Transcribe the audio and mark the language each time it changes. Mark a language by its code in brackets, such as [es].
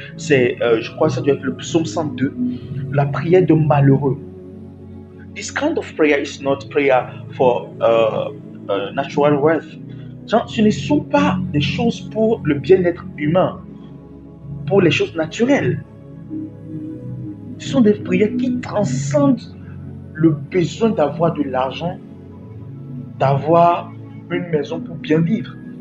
[fr] C'est, je crois que ça doit être le psaume 102, la prière de malheureux. [en] This kind of prayer is not prayer for natural wealth. [fr] Ce ne sont pas des choses pour le bien-être humain, pour les choses naturelles. Ce sont des prières qui transcendent le besoin d'avoir de l'argent, d'avoir une maison pour bien vivre.